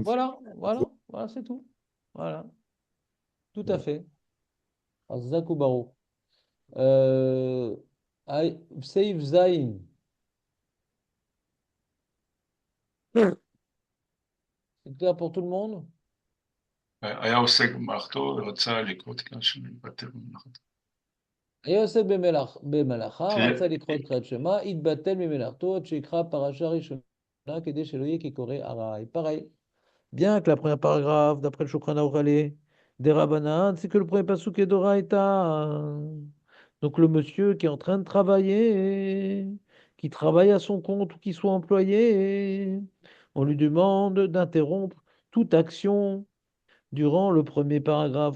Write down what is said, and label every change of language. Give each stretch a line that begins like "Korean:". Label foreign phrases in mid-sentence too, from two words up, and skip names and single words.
French: Voilà, c'est tout. Voilà, tout à fait. Azak ou Baruch. Euh,
Hebrew: סעיף זין,
French: c'est clair pour tout le monde?
Hebrew: היה עוסק במלאכתו ורצה לקרוא תקרא שמע להתבטל במלאכתו. היה עושה במלאכה,
French: C'est-
Hebrew: רצה לקרוא את קריאת שמע, התבטל ממלאכתו עד שיקרא פרשה ראשונה כדי שלא יהיה כקורא ארעי.
French: Pareil. Bien que la première paragraphe, d'après le Shulchan Aruch, elle est des Rabbanan, c'est que le premier passouk est d'Oraïta. Donc le monsieur qui est en train de travailler, qui travaille à son compte ou qui soit employé, on lui demande d'interrompre toute action durant le premier paragraphe.